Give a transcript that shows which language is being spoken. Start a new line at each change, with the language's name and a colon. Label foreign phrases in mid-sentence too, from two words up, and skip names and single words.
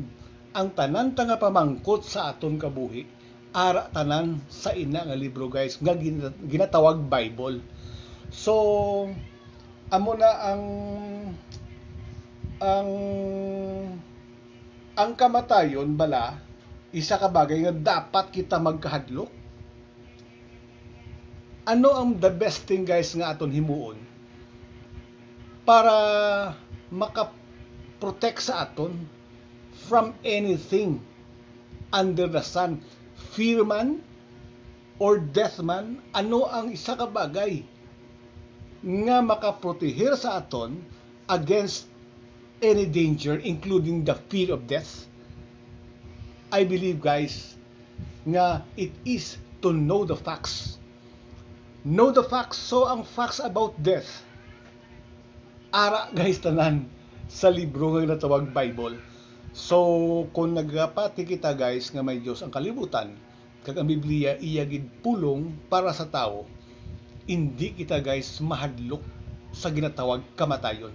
Hiligaynon: Ang tanan nga pamangkot sa aton kabuhi ara tanan sa ina nga libro guys nga ginatawag Bible. So amo na ang ang kamatayon bala isa ka bagay nga dapat kita magkahadlok. Ano ang
English: the best thing
Hiligaynon: guys nga aton himuon para maka-protect sa aton
English: from anything under the sun, fear
Hiligaynon: man
English: or death
Hiligaynon: man? Ano ang isa ka bagay nga makaproteher sa aton
English: against any danger including the fear of death? I believe
Hiligaynon: guys nga
English: it is to know the facts. Know the facts.
Hiligaynon: So ang
English: facts about death
Hiligaynon: ara guys tanan sa libro nga natawag Bible. So kung nagapati kita guys nga may Dios ang kalibutan kag ang Biblia iya gid pulong para sa tao, hindi kita guys mahadlok sa ginatawag kamatayon.